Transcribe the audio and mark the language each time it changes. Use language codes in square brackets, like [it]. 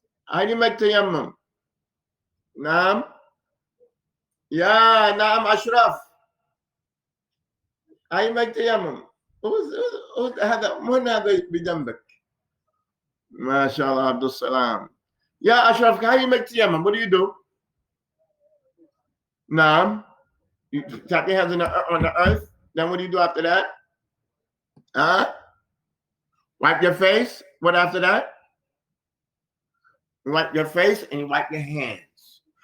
[en] how do you make تيمم؟ [ar] نعم. يا نعم أشرف. how do you make تيمم؟ هذا من هذا بجنبك؟ ما شاء الله عبد السلام. [en] يا أشرف how do you make تيمم? What do you do? [ar] نعم. [en] You tap your hands on the earth. Then what do you do after that? Wipe your face. What after that? You wipe your face and you wipe your hands.